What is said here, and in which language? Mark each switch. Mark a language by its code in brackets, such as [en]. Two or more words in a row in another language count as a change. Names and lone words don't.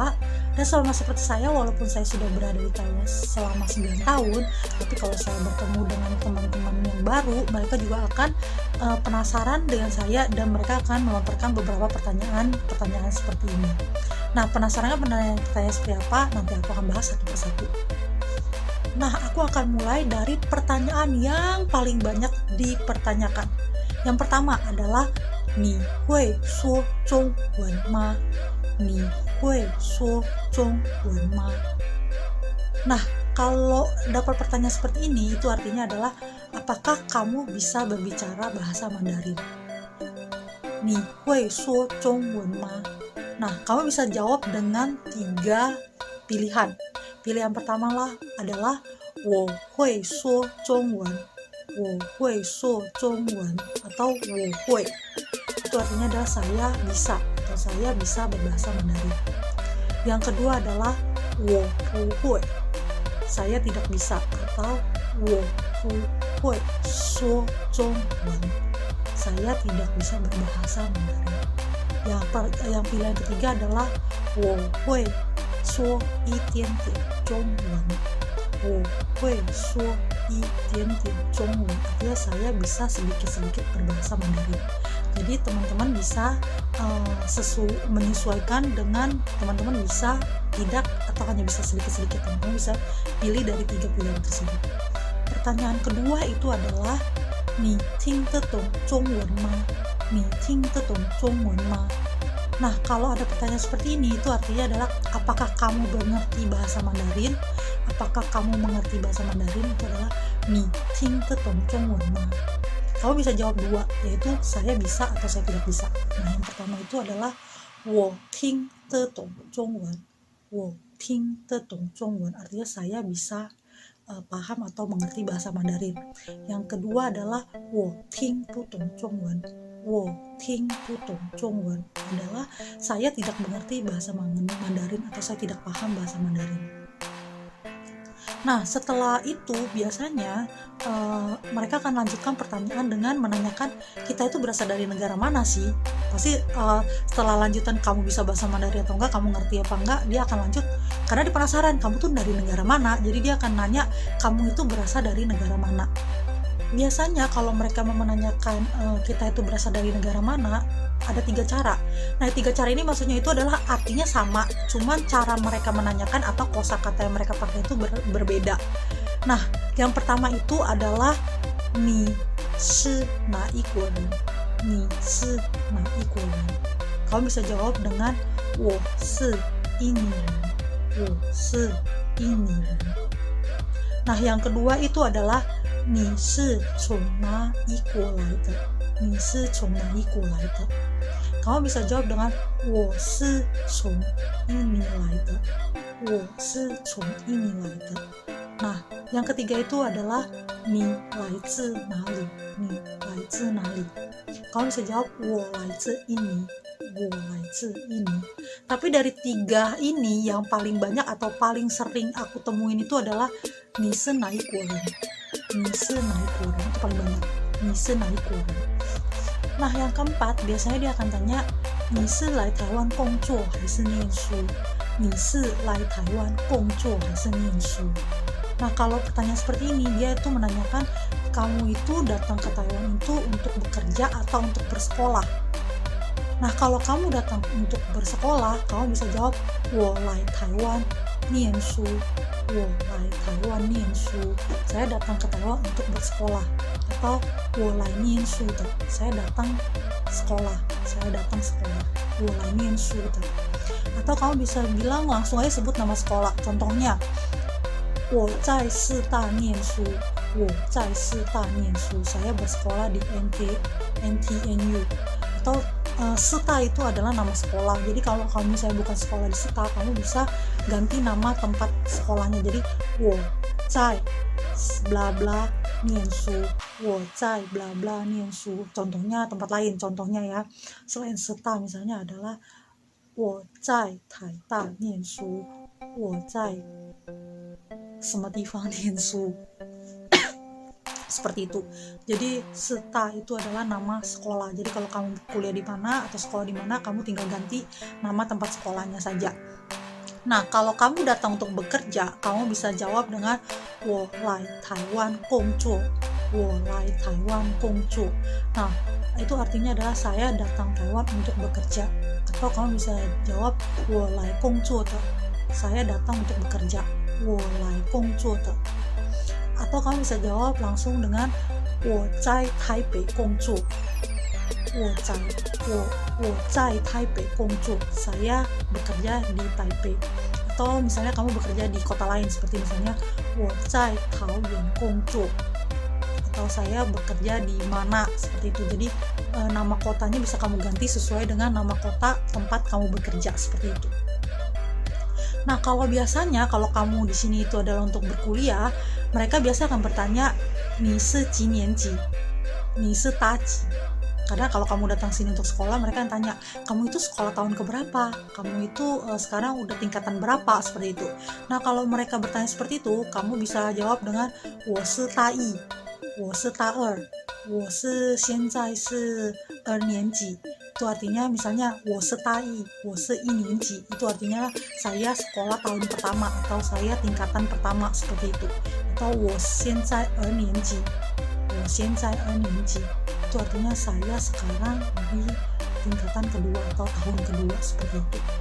[id] Dan sama seperti saya, walaupun saya sudah berada di Taiwan selama 9 tahun, tapi kalau saya bertemu dengan teman-teman yang baru, mereka juga akan penasaran dengan saya dan mereka akan melontarkan beberapa pertanyaan seperti ini. Nah, penasarannya pertanyaan seperti apa? Nanti aku akan bahas satu persatu. Nah, aku akan mulai dari pertanyaan yang paling banyak dipertanyakan. Yang pertama adalah [zh] 你会说中文吗? Ni hui suo zhongwen ma? [id] Nah, kalau dapat pertanyaan seperti ini, itu artinya adalah apakah kamu bisa berbicara bahasa Mandarin? [zh] Ni hui suo zhongwen ma? [id] Nah, kamu bisa jawab dengan 3 pilihan. Pilihan pertama adalah [zh] 我会说中文 我会说中文 [id] atau [zh] 我会. [id] Itu artinya adalah saya bisa atau saya bisa berbahasa Mandarin. Yang kedua adalah [zh] 我不会 [id] saya tidak bisa atau [zh] 我不会说中文 [id] saya tidak bisa berbahasa Mandarin. Yang pilihan ketiga adalah [zh] 我会说一点点中文我会说一点点中文 [id] artinya saya bisa sedikit-sedikit berbahasa Mandarin. Jadi teman-teman bisa menyesuaikan dengan teman-teman bisa tidak atau hanya bisa sedikit-sedikit. Teman-teman bisa pilih dari 3 pilihan tersebut. Pertanyaan kedua itu adalah [zh] 你听得懂中文吗? 你听得懂中文吗? [id] Nah, kalau ada pertanyaan seperti ini, itu artinya adalah apakah kamu mengerti bahasa Mandarin? Apakah kamu mengerti bahasa Mandarin? Itu adalah [zh] 你听得懂中文吗? [id] Kamu bisa jawab 2, yaitu saya bisa atau saya tidak bisa. Nah, yang pertama itu adalah [zh] 我听得懂中文我听得懂中文 [id] artinya saya bisa paham atau mengerti bahasa Mandarin. Yang kedua adalah [zh] 我听不懂中文我听不懂中文 [id] adalah saya tidak mengerti bahasa Mandarin atau saya tidak paham bahasa Mandarin. Nah, setelah itu biasanya mereka akan lanjutkan pertanyaan dengan menanyakan kita itu berasal dari negara mana sih. Pasti setelah lanjutan kamu bisa bahasa Mandarin atau enggak, kamu ngerti apa enggak, dia akan lanjut karena dia penasaran kamu tuh dari negara mana. Jadi dia akan nanya kamu itu berasal dari negara mana. Biasanya kalau mereka mau menanyakan kita itu berasal dari negara mana, ada 3 cara. Nah, 3 cara ini maksudnya itu adalah artinya sama, cuman cara mereka menanyakan atau kosakata yang mereka pakai itu berbeda. Nah, yang pertama itu adalah [zh] 你是哪一国 你是哪一国. [id] Kamu bisa jawab dengan [zh] 我是印尼人我是印尼人. [id] Nah, yang kedua itu adalah [zh] 你是从哪一国来的你是从哪一国来的 [id] kamu bisa jawab dengan [zh] 我是从印尼来的我是从印尼来的. [id] Nah, yang ketiga itu adalah [zh] 你来自哪里你来自哪里 [id] kamu bisa jawab [zh] 我来自印尼我来自印尼. [id] Tapi dari 3 ini yang paling banyak atau paling sering aku temuin itu adalah [zh] 你是哪一国人你是哪一国人 [id] itu paling banyak [zh] 你是哪一国人. [id] Nah, yang keempat biasanya dia akan tanya [zh] 你是来台湾工作还是念书你是来台湾工作还是念书. [id] Nah, kalau pertanyaan seperti ini dia itu menanyakan kamu itu datang ke Taiwan itu untuk bekerja atau untuk bersekolah. Nah, kalau kamu datang untuk bersekolah, kamu bisa jawab [zh] 我来台湾念书我来台湾念书 [id] saya datang ke Taiwan untuk bersekolah atau [zh] 我来念书的 [id] saya datang sekolah, [zh] 我来念书的 [id] atau kamu bisa bilang langsung aja sebut nama sekolah, contohnya [zh] 我在师大念书 [id] saya bersekolah di NTNU atau Seta itu adalah nama sekolah, jadi kalau kamu misalnya bukan sekolah di Seta, kamu bisa ganti nama tempat sekolahnya, jadi [zh] 我在 bla bla 念书我在 bla bla 念书 [id] contohnya tempat lain, contohnya ya selain Seta misalnya adalah [zh] 我在台大念书我在什么地方念书 [id] seperti itu. Jadi Seta itu adalah nama sekolah. Jadi kalau kamu kuliah di mana atau sekolah di mana, kamu tinggal ganti nama tempat sekolahnya saja. Nah, kalau kamu datang untuk bekerja, kamu bisa jawab dengan [zh] 我来台湾工作 [id] Nah, itu artinya adalah saya datang Taiwan untuk bekerja. Atau kamu bisa jawab [zh] 我来工作的 [id] saya datang untuk bekerja [zh] 我来工作的 [id] atau kamu bisa jawab langsung dengan [zh] 我在台北工作 我在台北工作 [id] saya bekerja di Taipei. Atau misalnya kamu bekerja di kota lain seperti misalnya [zh] 我在桃园工作 [id] atau saya bekerja di mana seperti itu. Jadi nama kotanya bisa kamu ganti sesuai dengan nama kota tempat kamu bekerja seperti itu. Nah, kalau biasanya kalau kamu di sini itu adalah untuk berkuliah, mereka biasa akan bertanya [zh] 你是几年级 你是大几 [id] karena kalau kamu datang sini untuk sekolah, mereka akan tanya kamu itu sekolah tahun keberapa, kamu itu sekarang udah tingkatan berapa, seperti itu. Nah, kalau mereka bertanya seperti itu, kamu bisa jawab dengan [zh] 我是大一 我是大二 我是现在是2年级 [id] itu artinya misalnya [zh] 我是大一我是1年级 [id] itu artinya saya sekolah tahun pertama atau saya tingkatan pertama seperti itu. Atau [zh] 我现在2年级 我现在2年级 [id] itu artinya saya sekarang di tingkatan kedua atau tahun kedua seperti itu.